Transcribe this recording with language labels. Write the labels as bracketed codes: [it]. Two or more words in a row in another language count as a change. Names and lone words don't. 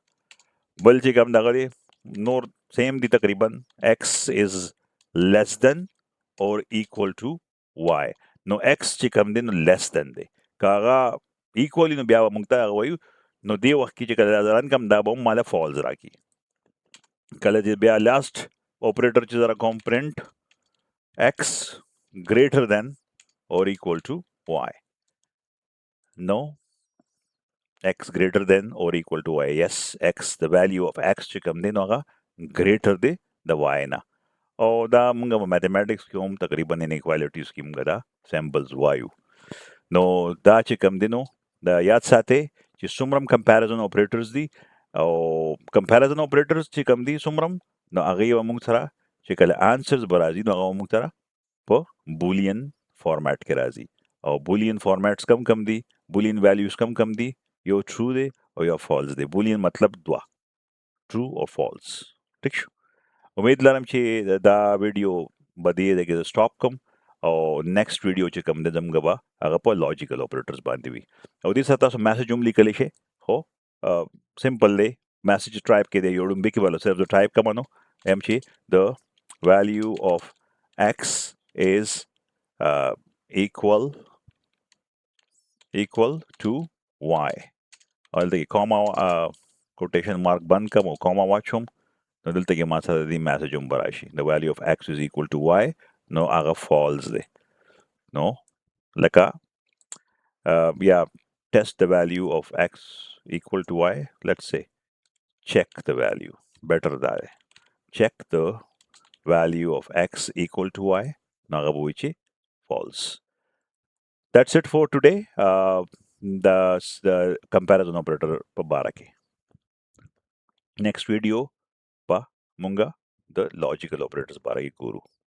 [ps] بل چې کوم دغه دی نور سیم دی تقریبا [en] x is less than or equal to y, [ps] نو ایکس چې کوم دی نو [en] less than [ps] دی، که هغه ایکولی نو بیا به موږ ته هغه وایو نو دې وخت کې چې کله دا رن کم دا به هم ماله فالز راکړي. کله چې بیا [en] last operator [ps] چې زه راکوم [en] print x greater than or equal to y. No, x greater than or equal to y. Yes, x, the value of x [ps] چې کوم دی نو هغه greater دی د y نه. او دا موږ په mathematics کې هم تقریبا inequalities کې موږ دا samples وایو. نو دا چې کوم دی نو دا یاد ساتئ چې څومره [en] comparison operators [ps] دي او [en] comparison operators [ps] چې کوم دي څومره نو هغه یو موږ سره چې کله answers به راځي نو هغه موږ سره په [en] boolean format [ps] کې راځي. او [en] boolean formats [ps] کم دي, [en] boolean values [ps] کم دي, یو true دی او یو false دی. boolean مطلب دوا, [en] true or false. [ps] ٹھیک شو. امید لرم چې دا ویډیو به دې ځای کې سټاپ کوم او [en] next video [ps] چې کوم دی زموږ به هغه په [en] logical operators [ps] باندې وي. او دې سره تاسو میسج هم لیکلی شئ. خو سمپل دی, میسج ټایپ کې دی یو ډومبې کې به صرف د ټایپ کومه نو ایم چې د [en] value of x is equal to y. [ps] او دلته کې [en] comma quotation mark [ps] بند کوم او کاما واچوم نو دلته کې ما سره د میسج هم به راشي [en] the value of x is equal to y. [ps] نو هغه false دی. نو لکه یا [en] test the value of x equal to y. let's say check the value. [ps] better دا دی [en] check the value of x equal to y. [ps] نو هغه به وایي چې false. [en] That's it for today. The comparison operator [ps] په باره کې. [en] next video [ps] په مونږه د [en] logical operators [ps] باره کې ګورو.